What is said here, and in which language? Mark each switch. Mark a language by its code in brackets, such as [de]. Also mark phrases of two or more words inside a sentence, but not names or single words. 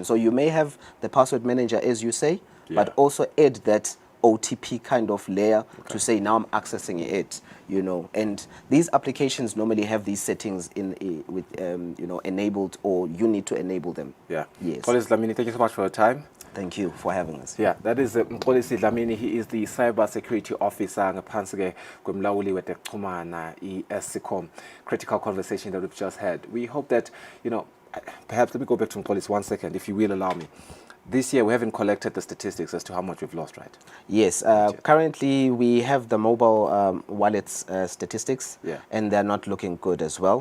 [en] So you may have the password manager, as you say, but also add that OTP kind of layer to say, now I'm accessing it, you know. And these applications normally have these settings with you know, enabled, or you need to enable them. Yes. Police Dlamini, thank you so much for your time. Thank you for having us. Yeah, that is Police Dlamini. He is the cyber security officer [ss] ngaphansi kwemlawuli weTekuxhumana iEscom. [en] Critical conversation that we've just had. We hope that, you know, perhaps let me go back to Police 1 second, if you will allow me. This year, we haven't collected the statistics as to how much we've lost, right? Yes. Currently, we have the mobile wallets statistics, and they're not looking good as well.